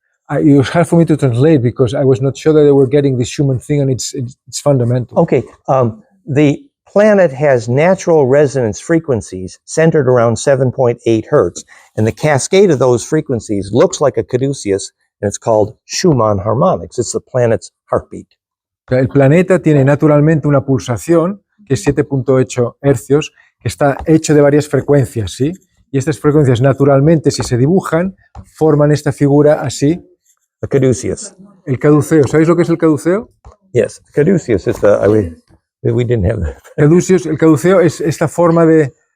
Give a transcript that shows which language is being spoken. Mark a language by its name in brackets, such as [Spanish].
[English] It was hard for me to translate because I was not sure that they were getting this Schumann thing, and it's fundamental. Okay. The planet has natural resonance frequencies centered around 7.8 Hertz, and the cascade of those frequencies looks like a caduceus, and it's called Schumann harmonics. It's the planet's heartbeat. [Spanish] El planeta tiene naturalmente una pulsación que es 7.8 hercios, que está hecho de varias frecuencias, ¿sí? Y estas frecuencias naturalmente, si se dibujan, forman esta figura así. [English] A caduceus. [Spanish] El caduceo. ¿Sabéis lo que es el caduceo? [English] Yes, caduceus is we didn't have that. [Spanish] El caduceo es esta forma de